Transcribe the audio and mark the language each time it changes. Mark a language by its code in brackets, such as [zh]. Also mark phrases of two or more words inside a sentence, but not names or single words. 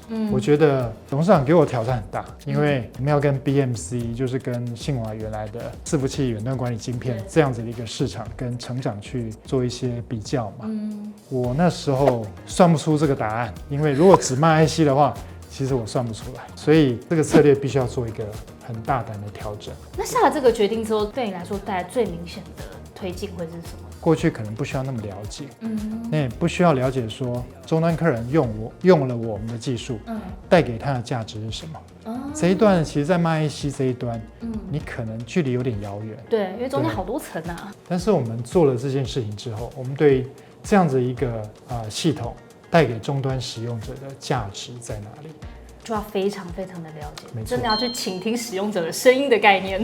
[zh] 我覺得董事長給我挑戰很大，因為我們要跟 BMC，就是跟信華原來的伺服器遠端管理晶片這樣子的一個市場跟成長去做一些比較嘛。我那時候算不出這個答案，因為如果只賣 IC 的話， 其實我算不出來，所以這個策略必須要做一個很大膽的調整。那下了這個決定之後，對你來說帶來最明顯的推進會是什麼？過去可能不需要那麼了解，那也不需要了解說終端客人用了我們的技術，帶給他的價值是什麼。這一段其實，在賣 IC 這一端，你可能距離有點遙遠。對，因為中間好多層啊。但是我們做了這件事情之後，我們對這樣子一個系統帶給終端使用者的價值在哪裡？就要非常非常的了解，真的要去傾聽使用者的聲音的概念。